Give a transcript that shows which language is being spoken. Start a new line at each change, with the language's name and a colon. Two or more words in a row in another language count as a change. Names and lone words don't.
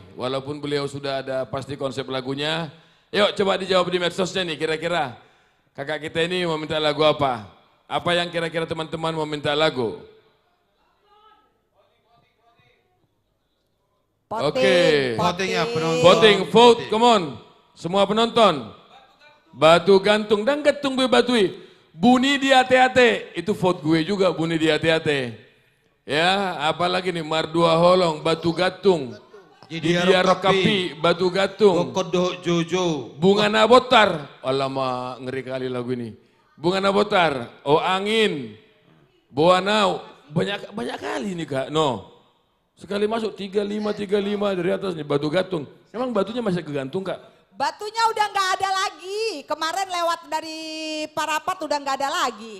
Indonesian: Walaupun beliau sudah ada pasti konsep lagunya. Yuk coba dijawab di medsosnya nih, kira-kira kakak kita ini mau minta lagu apa? Apa yang kira-kira teman-teman mau minta lagu? Oke.
English: Voting, vote, come on.
Indonesian: Semua penonton. Batu gantung dan getung bebatui. Bunyi di hati-hati. Itu vote gue juga, bunyi di hati-hati. Ya, apalagi nih Mardua Holong, batu gatung. Didia Rokapi, batu gatung. Kokodok Jojo. Bunga Nabotar. Alamak, ngeri kali lagu ini. Bunga Nabotar, Oh Angin, Boanau. Banyak kali nih Kak. No. Sekali masuk 35 dari atas nih batu gatung. Emang batunya masih kegantung Kak? Batunya udah nggak ada lagi. Kemarin lewat dari Parapat udah nggak ada lagi.